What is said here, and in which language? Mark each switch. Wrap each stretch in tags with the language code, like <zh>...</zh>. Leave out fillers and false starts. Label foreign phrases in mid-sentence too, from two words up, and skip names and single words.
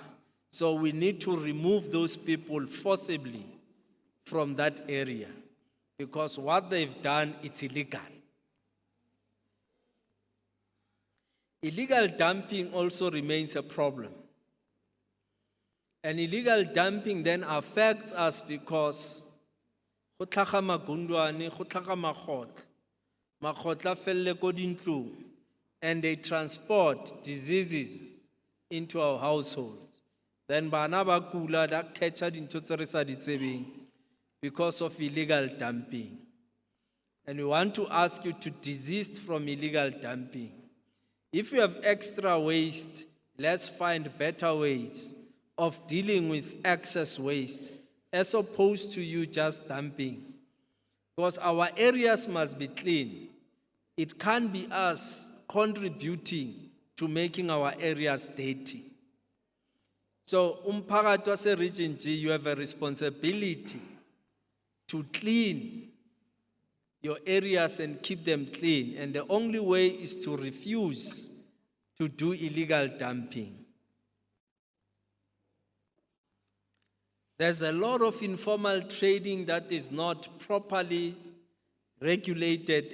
<en>So we need to remove those people forcibly from that area because what they've done, it's illegal. Illegal dumping also remains a problem. And illegal dumping then affects us because</en> <tn>go tlhaga magundwane, go tlhaga magotla felle ko dintlong,</tn> <en>and they transport diseases into our households.</en> <tn>Then bana ba kula da catch dintho tse re sa di tsebeng</tn> <en>because of illegal dumping. And we want to ask you to desist from illegal dumping. If you have extra waste, let's find better ways of dealing with excess waste as opposed to you just dumping. Because our areas must be clean. It can't be us contributing to making our areas dirty. So,</en> <zu>umphakathi wase</zu> <en>Region G, you have a responsibility to clean your areas and keep them clean. And the only way is to refuse to do illegal dumping. There's a lot of informal trading that is not properly regulated.</en>